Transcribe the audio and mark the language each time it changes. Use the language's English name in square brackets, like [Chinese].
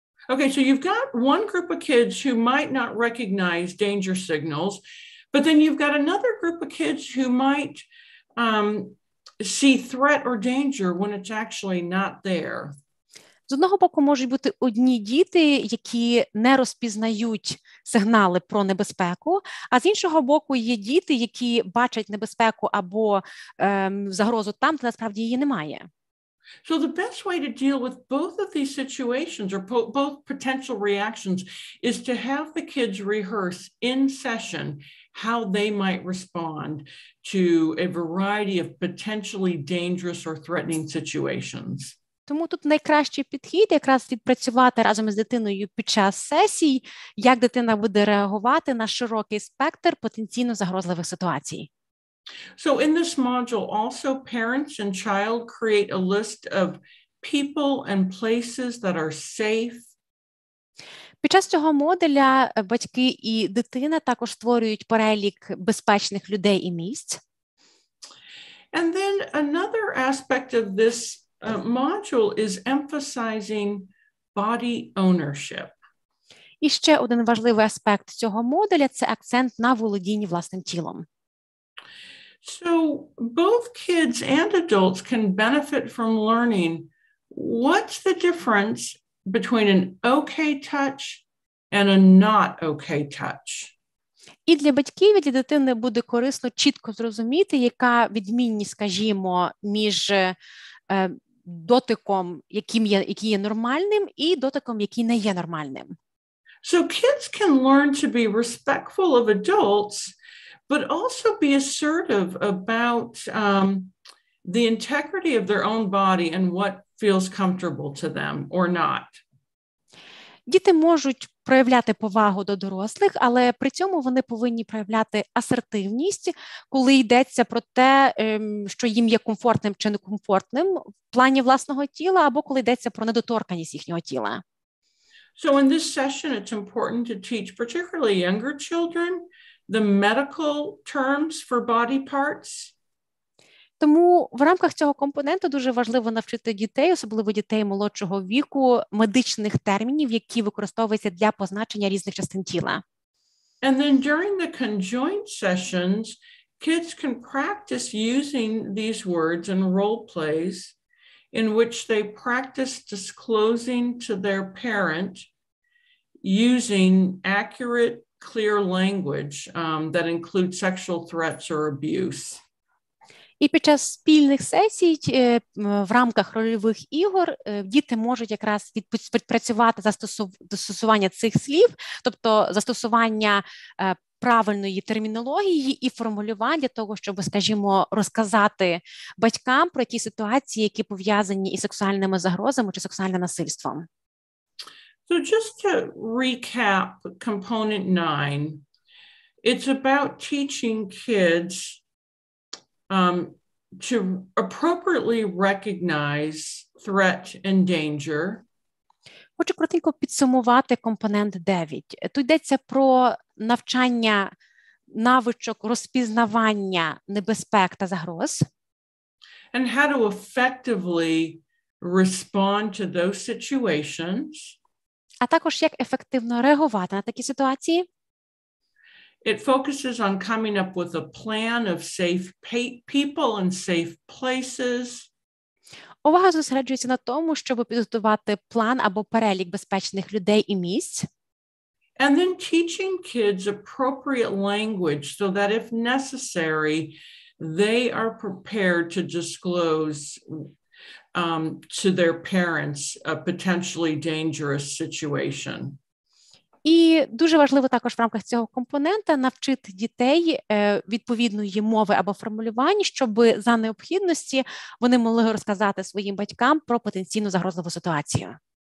[English] Okay, so you've got one group of kids who might not recognize danger signals, but then you've got another group of kids who might see threat or danger when it's actually not there. [Ukrainian] З одного боку, можуть бути одні діти, які не розпізнають сигнали про небезпеку, а з іншого боку є діти, які бачать небезпеку або загрозу там, де насправді її немає. [English] So the best way to deal with both of these situations or both potential reactions is to have the kids rehearse in session how they might respond to a variety of potentially dangerous or threatening situations. [Ukrainian] Тому тут найкращий підхід якраз відпрацювати разом із дитиною під час сесій, як дитина буде реагувати на широкий спектр потенційно загрозливих ситуацій. [English] So in this module, also parents and child create a list of people and places that are safe. [Ukrainian] Під час цього модуля батьки і дитина також створюють перелік безпечних людей і місць. [English] And then another aspect of this module is emphasizing body ownership. [Ukrainian] І ще один важливий аспект цього модуля – це акцент на володінні власним тілом. [English] So both kids and adults can benefit from learning what's the difference between an okay touch and a not okay touch. [Ukrainian] І для батьків, і для дитини буде корисно чітко зрозуміти, яка відмінність, скажімо, між дотиком, який є нормальним, і дотиком, який не є нормальним. [English] So kids can learn to be respectful of adults, but also be assertive about the integrity of their own body and what feels comfortable to them or not. [Ukrainian] Діти можуть проявляти повагу до дорослих, але при цьому вони повинні проявляти асертивність, коли йдеться про те, що їм є комфортним чи некомфортним в плані власного тіла, або коли йдеться про недоторканність їхнього тіла. [English] So in this session, it's important to teach particularly younger children the medical terms for body parts. [Ukrainian] Тому в рамках цього компоненту дуже важливо навчити дітей, особливо дітей молодшого віку, медичних термінів, які використовуються для позначення різних частин тіла. [English] And then during the conjoined sessions, kids can practice using these words in role plays in which they practice disclosing to their parent using accurate, clear language that includes sexual threats or abuse. [Ukrainian] І під час спільних сесій в рамках рольових ігор діти можуть якраз відпрацювати застосування цих слів, тобто застосування правильної термінології і формулювань для того, щоб, скажімо, розказати батькам про ті ситуації, які пов'язані із сексуальними загрозами чи сексуальним насильством. [English] So just to recap component 9, it's about teaching kids to appropriately recognize threat and danger. [Ukrainian] Хочу коротенько підсумувати компонент 9. Тут йдеться про навчання навичок розпізнавання небезпек та загроз. [English] And how to effectively respond to those situations. [Ukrainian] А також як ефективно реагувати на такі ситуації. [English] It focuses on coming up with a plan of safe people and safe places. [Ukrainian] Увага зосереджується на тому, щоб підготувати план або перелік безпечних людей і місць. [English] And then teaching kids appropriate language so that if necessary, they are prepared to disclose to their parents a potentially dangerous situation. [Ukrainian] І дуже важливо також в рамках цього компонента навчити дітей відповідної мови або формулювань, щоб за необхідності вони могли розказати своїм батькам про потенційну загрозливу ситуацію.